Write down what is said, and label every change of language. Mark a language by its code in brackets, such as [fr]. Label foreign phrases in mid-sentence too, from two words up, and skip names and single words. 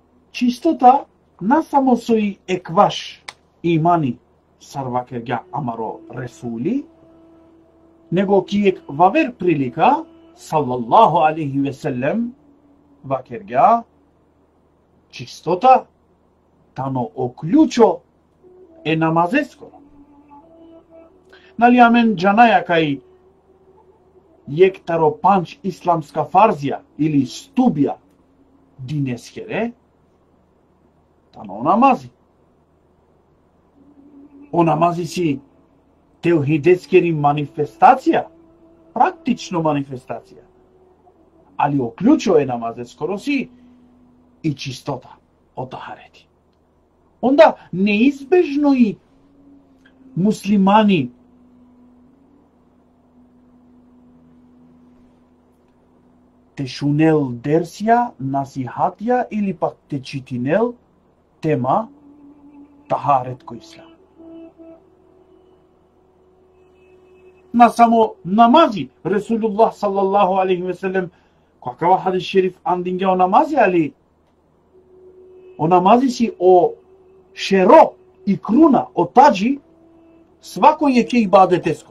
[rom] чистота на само со и екваш имани сарвакерга амаро ресули, него ки ек вавер прилика, [ar] صلى الله عليه وسلم, [rom] вакерга, чистота, тано оклучо е намазескоро. Нали амен джанаја кај јектаро панч исламска фарзија или стубија динескере, тано онамази. Онамази си теохидескери манифестација, практично манифестација. Али оклучо е намазескоро си и чистота од тахарети. Онда неизбежно и муслимани те шунел дерсија, насихатија или пак те читинел тема тахарет кој ислам. На само намази, Ресулуллах [ar] صلى الله عليه وسلم, [rom] какава хадис шериф андинге о намази, али о намази си о шеро и круна, о таджи, свакој е ке ибадет ескор.